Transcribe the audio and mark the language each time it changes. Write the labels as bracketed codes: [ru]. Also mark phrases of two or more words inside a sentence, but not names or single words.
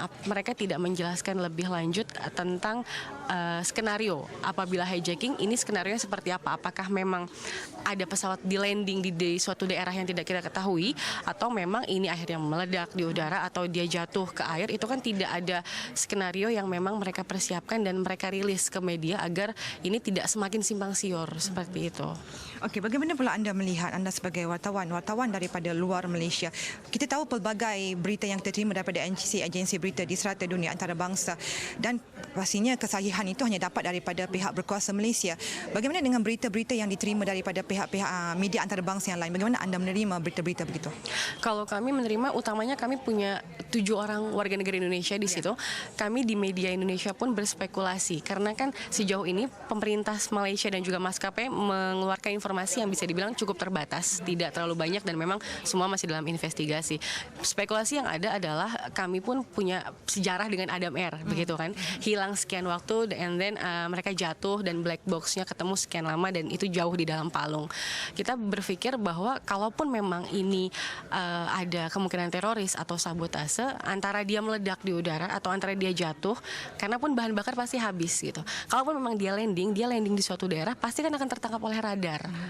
[id] Mereka tidak menjelaskan lebih lanjut tentang skenario apabila hijacking ini, skenario seperti apa? Apakah memang ada pesawat di landing di suatu daerah yang tidak kita ketahui, atau memang ini akhirnya meledak di udara, atau dia jatuh ke air? Itu kan tidak ada skenario yang memang mereka persiapkan dan mereka rilis ke media agar ini tidak semakin simpang siur seperti itu. [ms] Okey, bagaimana pula anda melihat, anda sebagai wartawan daripada luar Malaysia? Kita tahu pelbagai berita yang terima daripada agensi berita di serata dunia antarabangsa, dan pastinya kesahihan itu hanya dapat daripada pihak berkuasa Malaysia. Bagaimana dengan berita-berita yang diterima daripada pihak-pihak media antarabangsa yang lain? Bagaimana anda menerima berita-berita begitu? [id] Kalau kami menerima, utamanya kami punya 7 orang warga negara Indonesia di situ. Kami di media Indonesia pun berspekulasi, karena kan sejauh ini pemerintah Malaysia dan juga maskapai mengeluarkan informasi yang bisa dibilang cukup terbatas, tidak terlalu banyak, dan memang semua masih dalam investigasi. Spekulasi yang ada adalah kami pun punya sejarah dengan Adam Air, begitu kan, hilang sekian waktu, [en] and then [id] mereka jatuh dan [en] black box- [id] nya ketemu sekian lama dan itu jauh di dalam palung. Kita berpikir bahwa kalaupun memang ini ada kemungkinan teroris atau sabotase, antara dia meledak di udara atau antara dia jatuh, karena pun bahan bakar pasti habis gitu. Kalaupun memang dia landing di suatu daerah, pasti kan akan tertangkap oleh radar.